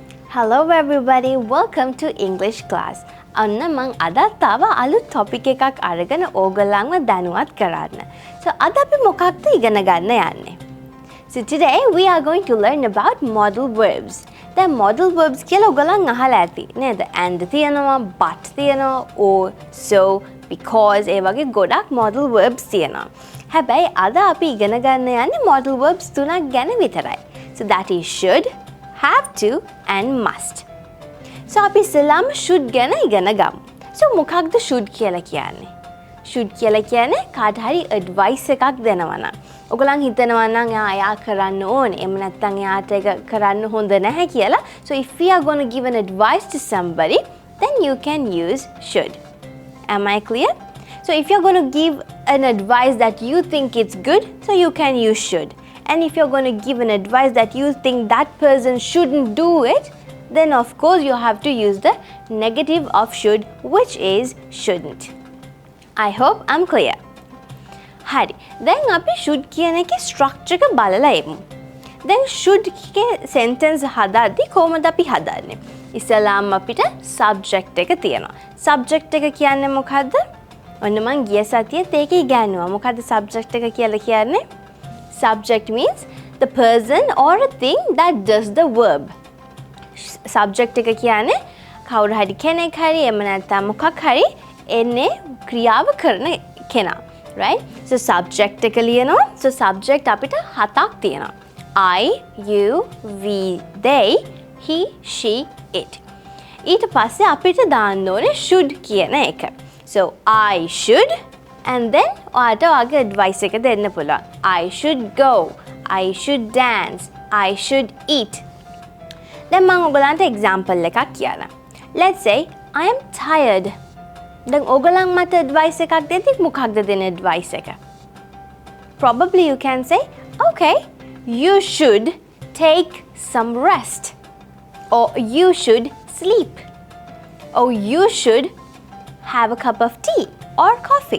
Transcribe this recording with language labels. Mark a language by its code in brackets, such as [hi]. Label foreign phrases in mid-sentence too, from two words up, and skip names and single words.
[en] Hello everybody, welcome to English class. [si] අන්න මං අදත් තව අලුත් topic එකක් අරගෙන ඕගොල්ලන්ව දැනුවත් කරන්න. So අද අපි මොකක්ද ඉගෙන ගන්න යන්නේ? [en] So today we are going to learn about modal verbs. [si] දැන් [en] modal verbs [si] කියලා ඔයගොල්ලන් අහලා ඇති නේද? and තියෙනවා, but තියෙනවා, or, so, because ඒ වගේ ගොඩක් [en] modal verbs [si] තියෙනවා. හැබැයි අද අපි ඉගෙන ගන්න යන්නේ [en] modal verbs [si] තුනක් ගැන විතරයි. [en] So that is should, have to and must. [si] So අපි ඉස්සෙල්ලාම should ගැන ඉගෙන ගමු. So මොකක්ද should කියලා කියන්නේ? should කියලා කියන්නේ කාට හරි advice එකක් දෙනවා නම්. ඔයගොල්ලන් හිතනවා නම් එයා කරන්න ඕනේ. එහෙම නැත්නම් එයාට ඒක කරන්න හොඳ නැහැ කියලා. [en] So if we are going to give an advice to somebody, then you can use should. Am I clear? So if you're going to give an advice that you think it's good, so you can use should. And if you're going to give an advice that you think that person shouldn't do it, then of course you have to use the negative of should, which is shouldn't. I hope I'm clear. Hari. [si] Then අපි should කියන එකේ structure එක බලලා එමු. Then should එකේ sentence හදද්දි කොහොමද අපි හදන්නේ? ඉස්සලාම අපිට subject එක තියෙනවා. Subject එක කියන්නේ මොකද්ද? ඔන්න මං ගිය සතියේත් ඒක ඉගෙනුවා. මොකද්ද subject එක කියලා කියන්නේ? [en] Subject means the person or a thing that does the verb. [si] Subject එක කියන්නේ කවුරු හරි කෙනෙක් හරි එහෙම නැත්නම් මොකක් හරි එන්නේ ක්‍රියාව කරන කෙනා. [en] Right? So subject [si] එක ලියනවා. [en] So subject [si] අපිට හතක් තියෙනවා. [en] I, you, we, they, he, she, it. [si] ඊට පස්සේ අපිට දාන්න ඕනේ should කියන එක. [en] So I should and then [si] ඔයාට ඔයාගේ advice එක දෙන්න පුළුවන්. [en] I should go. I should dance. I should eat. [si] දැන් මම ඔයගලන්ට example එකක් කියන්නම්. [en] Let's say I am tired. [si] දැන් ඔයගලන් මට advice එකක් දෙද්දි මොකක්ද දෙන advice එක? [en] Probably you can say, okay, you should take some rest. Or you should sleep. Or you should have a cup of tea or coffee.